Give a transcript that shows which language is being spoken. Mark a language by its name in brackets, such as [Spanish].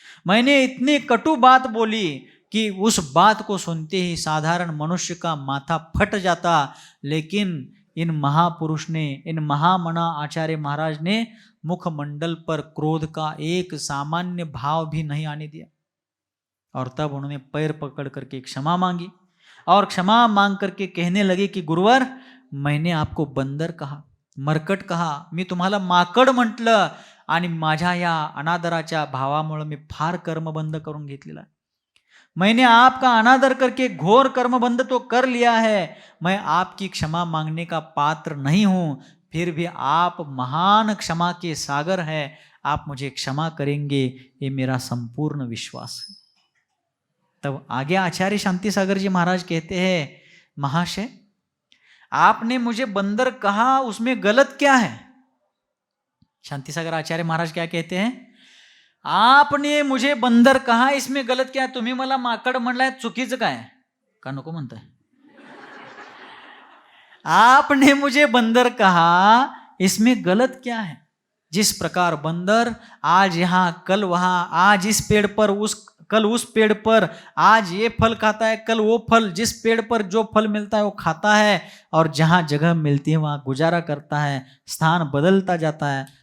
[Hindi] मैंने इतनी कटु बात बोली कि उस बात को सुनते ही साधारण मनुष्य का माथा फट जाता, लेकिन इन महापुरुष ने, इन महामना आचार्य महाराज ने मुखमंडल पर क्रोध का एक सामान्य भाव भी नहीं आने दिया। और तब उन्होंने पैर पकड़ करके क्षमा मांगी और क्षमा मांग करके कहने लगे कि गुरुवर, मैंने आपको बंदर कहा, मरकट कहा, [Marathi] मी तुम्हाला माकड म्हटलं आणि माझ्या या अनादराच्या भावामुळे मी फार कर्म बंद करून घेतलेला. [Hindi] मैंने आपका अनादर करके घोर कर्मबंध तो कर लिया है, मैं आपकी क्षमा मांगने का पात्र नहीं हूं, फिर भी आप महान क्षमा के सागर है, आप मुझे क्षमा करेंगे, ये मेरा संपूर्ण विश्वास है। तब आगे आचार्य शांति सागर जी महाराज कहते हैं, महाशय आपने मुझे बंदर कहा, उसमें गलत क्या है? शांति सागर आचार्य महाराज क्या कहते हैं, आपने मुझे बंदर कहा, इसमें गलत क्या है? [Marathi] तुम्ही मला माकड म्हणलाय, चुकीचं काय का नको म्हणताय? [Hindi] आपने मुझे बंदर कहा, इसमें गलत क्या है? जिस प्रकार बंदर आज यहां कल वहां, आज इस पेड़ पर कल उस पेड़ पर, आज ये फल खाता है कल वो फल, जिस पेड़ पर जो फल मिलता है वो खाता है, और जहां जगह मिलती है वहां गुजारा करता है, स्थान बदलता जाता है।